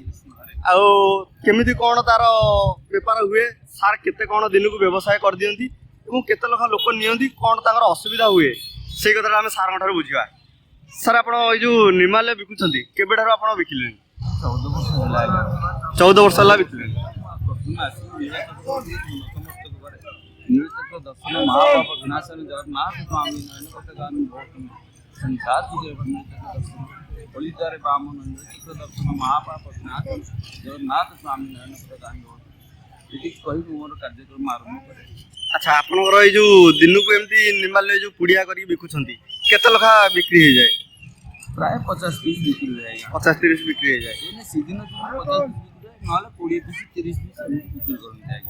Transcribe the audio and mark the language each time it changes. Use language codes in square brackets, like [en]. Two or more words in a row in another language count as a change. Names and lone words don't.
[or] ଆଉ କେମିତି କ'ଣ ତାର ବେପାର ହୁଏ, ସାର୍ କେତେ କ'ଣ ଦିନକୁ ବ୍ୟବସାୟ କରିଦିଅନ୍ତି ଏବଂ କେତେ ଲେଖା ଲୋକ ନିଅନ୍ତି, କ'ଣ ତାଙ୍କର ଅସୁବିଧା ହୁଏ, ସେଇ କଥାଟା ଆମେ ସାର୍ଙ୍କ ଠାରୁ ବୁଝିବା। ସାର୍ ଆପଣ ଏଇ ଯେଉଁ ନିର୍ମାଲ୍ୟ ବିକୁଛନ୍ତି କେବେଠାରୁ ଆପଣ ବିକିଲେଣି? 14 ବର୍ଷ ହେଲା ଆଜ୍ଞା। 14 ବର୍ଷ ହେଲା ବିକିଲେଣି। ପ୍ରଥମେ ଆସିକି ନତମସ୍ତକ କରେ। [sa] ନୀଳଚକ୍ର ଦର୍ଶନ महापाप विनाशन जगन्नाथ स्वामी नयन पथगामी भवतु संसार तुझे नीलचक्र दर्शन बलिदारे बामन नीलचक्र दर्शन महापाप विनाशन जगन्नाथ स्वामी नयन पथगामी भवतु [or] ଏଠି କହିବି ମୋର କାର୍ଯ୍ୟକ୍ରମ ଆରମ୍ଭ କରେ। ଆଚ୍ଛା ଆପଣଙ୍କର ଏଇ ଯେଉଁ ଦିନକୁ ଏମିତି ନିର୍ମାଲ୍ୟ ଯେଉଁ ପୁଡ଼ିଆ କରିକି ବିକୁଛନ୍ତି କେତେ ଲେଖା ବିକ୍ରି ହେଇଯାଏ? ପ୍ରାୟ 50 ପିସ୍ ବିକ୍ରି ହୁଏ ଆଜ୍ଞା। 50-30 ବିକ୍ରି ହେଇଯାଏ। ଏଇନେ ସିଜିନ 50 ପିସ୍ ବିକ୍ରି ହୁଏ, ନହେଲେ 20 ପିସ୍ 30 ପିସ୍ ଏମିତି ବିକ୍ରି କରନ୍ତି ଆଜ୍ଞା।